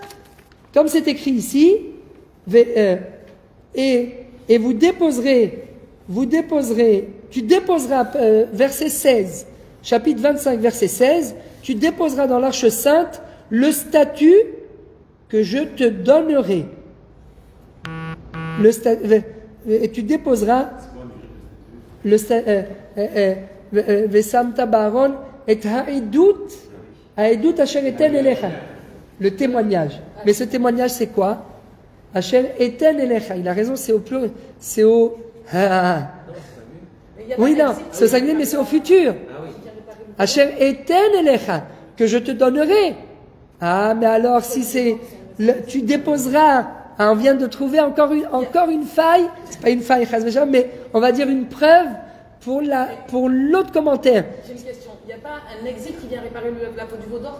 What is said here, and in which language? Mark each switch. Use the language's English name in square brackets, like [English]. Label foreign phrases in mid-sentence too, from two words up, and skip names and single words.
[French] Comme c'est écrit ici, et tu déposeras, verset 16, chapitre 25, verset 16, tu déposeras dans l'Arche Sainte le statut que je te donnerai. Et tu déposeras le témoignage. Mais ce témoignage, c'est quoi? [Hebrew] אשר אתן אליך. [French] Il a raison, c'est au pluriel. C'est au. Oui, non, c'est au singulier, mais c'est au futur. [Hebrew] אשר אתן אליך. [French] Que je te donnerai. Ah, mais alors, si c'est. Tu déposeras. Ah, on vient de trouver encore une faille. C'est pas une faille, mais on va dire une preuve pour l'autre commentaire. J'ai une question. Il n'y a pas un exil qui vient réparer la faute du veau d'or?